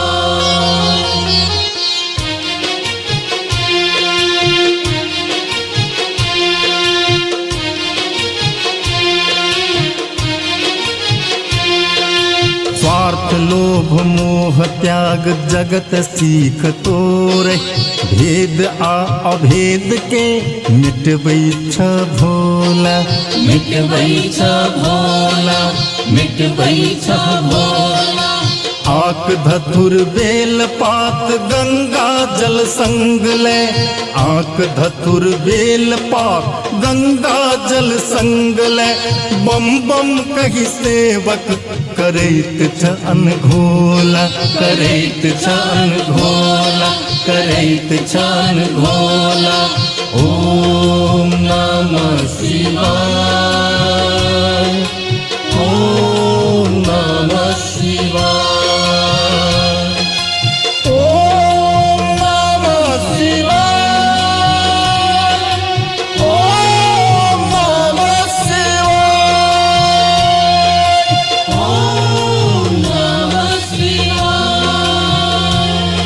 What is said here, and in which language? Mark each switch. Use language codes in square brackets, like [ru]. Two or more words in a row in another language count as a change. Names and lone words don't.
[mai] स्वार्थ लोभ मोह त्याग जगत सीख तोरे, भेद आ अभेद के मिटबै छ भोला, मिटबै छ भोला, मिटबै छ भोला। आक धतुर बेल पात गंगा जल संग ले, आक धतुर बेल पात गंगा जल संग ले। बम बम कही सेवक करैत छ अनघोला, करैत छ अनघोला, करैत छ अनघोला। [sa] ओम नमः शिवाय, ओम नमः शिवाय, ओम नमः शिवाय, ओम नमः शिवाय, ओम नमः शिवाय,